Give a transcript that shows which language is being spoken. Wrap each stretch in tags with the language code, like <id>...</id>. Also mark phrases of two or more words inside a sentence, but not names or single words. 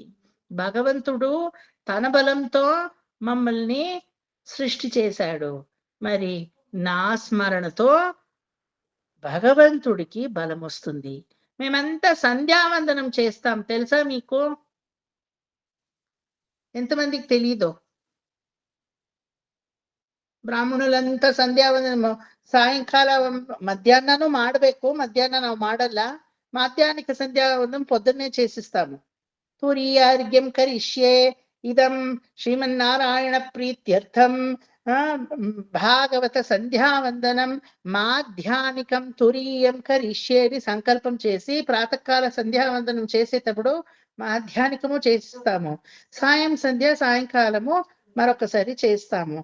<te>భగవంతుడు తన బలంతో మమ్మల్ని సృష్టి చేశాడు. మరి నా స్మరణతో భగవంతుడికి బలం వస్తుంది. మేమంతా సంధ్యావందనం చేస్తాం, తెలుసా మీకు? ఎంతమందికి తెలీదో?</te> <kn>ಬ್ರಾಹ್ಮಣುలంతా ಸಂಧ್ಯಾವಂದನ ಸಾಯಂಕಾಲ ಮಧ್ಯಾಹ್ನನೂ ಮಾಡಬೇಕು. ಮಧ್ಯಾಹ್ನ ನಾವು ಮಾಡಲ್ಲ. ಮಾಧ್ಯಾಹ್ನಿಕ ಸಂಧ್ಯಾವಂದನ</kn> <te>పొద్దున్నే చేసిస్తాము.</te> <sa>ತುರೀಯಾರ್ಘ್ಯಂ ಕರಿಷ್ಯೆ ಇದಂ ಶ್ರೀಮನ್ನಾರಾಯಣ ಪ್ರೀತ್ಯರ್ಥಂ</sa> <te>భాగవత సంధ్యావందనం మాధ్యానికం తురీయం కరిష్యేది సంకల్పం చేసి ప్రాతకాల సంధ్యావందనం చేసేటప్పుడు మాధ్యానికము చేస్తాము. సాయం సంధ్య సాయంకాలము మరొకసారి చేస్తాము.</te>